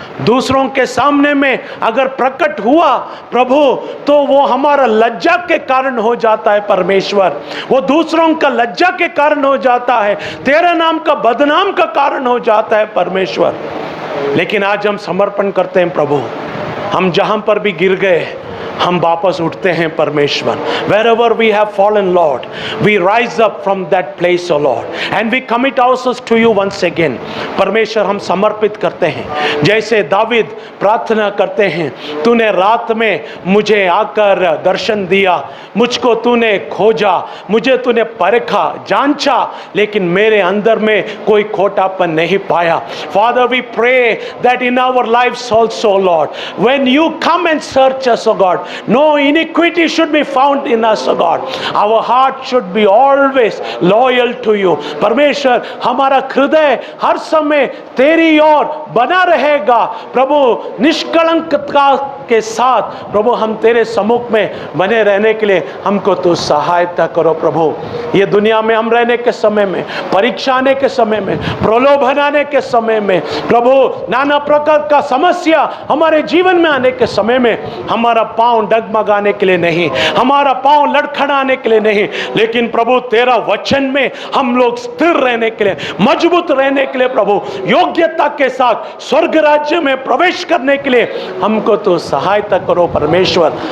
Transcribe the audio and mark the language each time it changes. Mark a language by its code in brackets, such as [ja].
[hi] दूसरों के सामने में अगर प्रकट हुआ प्रभु तो वो हमारा लज्जा के कारण हो जाता है परमेश्वर, वो दूसरों का लज्जा के कारण हो जाता है, तेरे नाम का बदनाम का कारण हो जाता है परमेश्वर। लेकिन आज हम समर्पण करते हैं प्रभु, हम जहां पर भी गिर गए हम वापस उठते हैं परमेश्वर। [en] Wherever we have fallen Lord, we rise up from that place O Lord and we commit ourselves to you once again। [hi] परमेश्वर हम समर्पित करते हैं, जैसे दावीद प्रार्थना करते हैं, तूने रात में मुझे आकर दर्शन दिया, मुझको तूने खोजा, मुझे तूने परखा जांचा, लेकिन मेरे अंदर में कोई खोटापन नहीं पाया। [en] Father, we pray that in our lives also Lord, when you come and search us O God, no iniquity should be found in us O God, our heart should be always loyal to you। [hi] परमेश्वर हमारा हृदय हर समय तेरी ओर बना रहेगा प्रभु, निष्कलंकता के साथ प्रभु हम तेरे सम्मुख में बने रहने के लिए हमको तू सहायता करो प्रभु। ये दुनिया में हम रहने के समय में, परीक्षा आने के समय में, प्रलोभन आने के समय में प्रभु, नाना प्रकार का समस्या हमारे जीवन में आने के समय में हमारा पांव डगमगाने के लिए नहीं, हमारा पांव लड़खड़ाने के लिए नहीं, लेकिन प्रभु तेरा वचन में हम लोग स्थिर रहने के लिए, मजबूत रहने के लिए प्रभु, योग्यता के साथ स्वर्ग राज्य में प्रवेश करने के लिए हमको तो सहायता करो परमेश्वर,